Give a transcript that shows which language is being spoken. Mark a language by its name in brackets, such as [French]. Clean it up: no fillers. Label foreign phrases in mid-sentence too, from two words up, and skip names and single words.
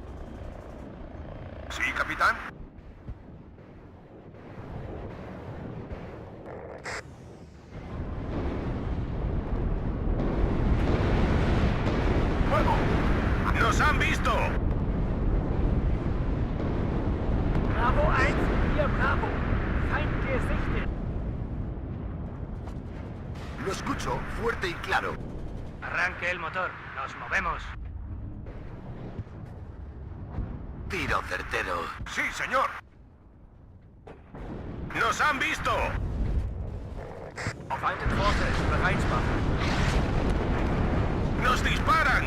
[Spanish] Sí, capitán. ¡Fuego! ¡Nos han visto! [German] Bravo 1, hier Bravo. Feind gesichtet. [Spanish] Lo escucho fuerte y claro. Arranque el motor. Nos movemos. Tiro certero. Sí, señor. ¡Nos han visto! ¡Nos disparan!